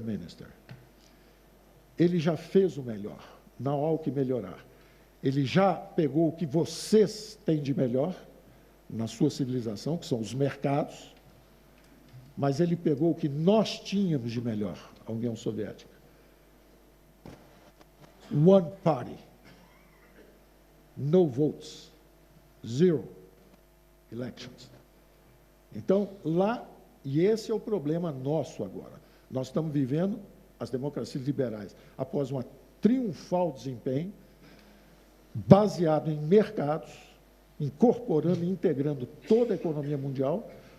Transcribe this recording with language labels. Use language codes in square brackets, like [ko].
[pt] Minister, ele já fez o melhor, não há o que melhorar. Ele já pegou o que vocês têm de melhor na sua civilização, que são os mercados, mas ele pegou o que nós tínhamos de melhor, a União Soviética. [en] One party, no votes, zero elections. [pt] Então, lá, e esse é o problema nosso agora. Nós estamos vivendo as democracias liberais após um triunfal desempenho, baseado em mercados, incorporando e integrando toda a economia mundial.